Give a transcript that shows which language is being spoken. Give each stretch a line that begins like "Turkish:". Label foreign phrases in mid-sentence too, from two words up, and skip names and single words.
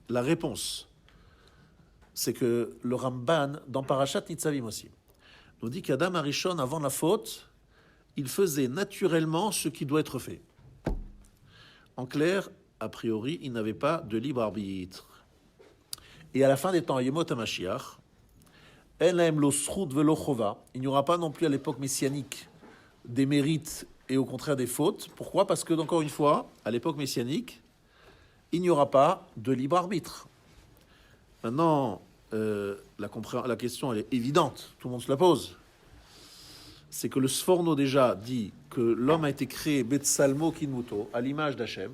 French: La réponse, c'est que le Ramban, dans Parashat Nitzavim aussi, nous dit qu'Adam Arishon, avant la faute, il faisait naturellement ce qui doit être fait. En clair, a priori, il n'avait pas de libre arbitre. Et à la fin des temps,
Hebrew: ימות המשיח, אין להם לא זכות ולא חובה,
French: il n'y aura pas non plus à l'époque messianique des mérites et au contraire des fautes. Pourquoi? Parce que, encore une fois, à l'époque messianique, il n'y aura pas de libre arbitre. Maintenant, la question, elle est évidente, tout le monde se la pose. C'est que le Sforno déjà dit que l'homme a été créé
Hebrew: בצלמו כדמותו,
French: à l'image d'Hachem.